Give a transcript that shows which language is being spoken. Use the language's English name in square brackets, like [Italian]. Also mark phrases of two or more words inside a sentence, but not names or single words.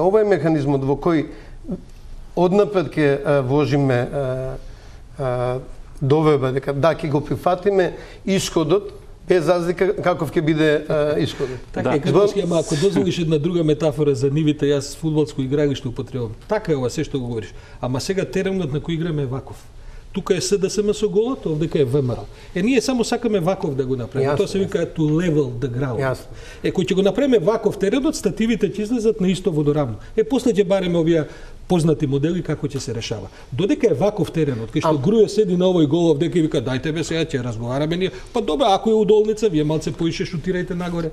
[Macedonian] Ова е механизмот во кој однапред ќе вложиме доверба, дека да, ќе го прифатиме исходот, без разлика каков ќе биде исходот. Така е, ама ако дозволиш една друга метафора за нивите, јас фудбалско игралиште употребувам. Така е ова се што го говориш. Ама сега теренот на кој играме е ваков. Тука е СДСМ со голот, овдека е ВМРО. Ние само сакаме ваков да го направиме. Тоа се вика [English] to level the ground. [Macedonian] Кој ќе го направиме ваков теренот, стативите ќе излезат на исто водоравно. После ќе бареме овие познати модели како ќе се решава. Додека е ваков теренот, кај што Груев седи на овој гол овдека и вика дајте бе сега ќе разговараме ние. Па добро, ако е удолница, вие малце поише шутирајте нагоре.